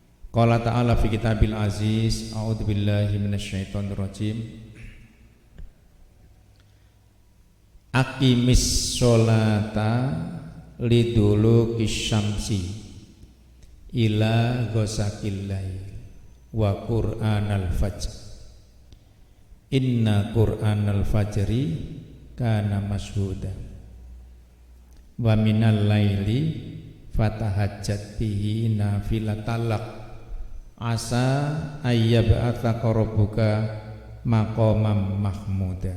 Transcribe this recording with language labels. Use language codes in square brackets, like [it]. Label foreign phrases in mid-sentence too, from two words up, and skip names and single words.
[ar] قال تعالى في الكتاب العزيز أعوذ بالله من الشيطان الرجيم. أقم الصلاة لدلوك الشمس إلى غسق الليل وقرآن الفجر. إن قرآن الفجر كان مشهودا. ومن الليل فتهجد به نافلة لك عسى أن يبعثك ربك مقاما محمودا.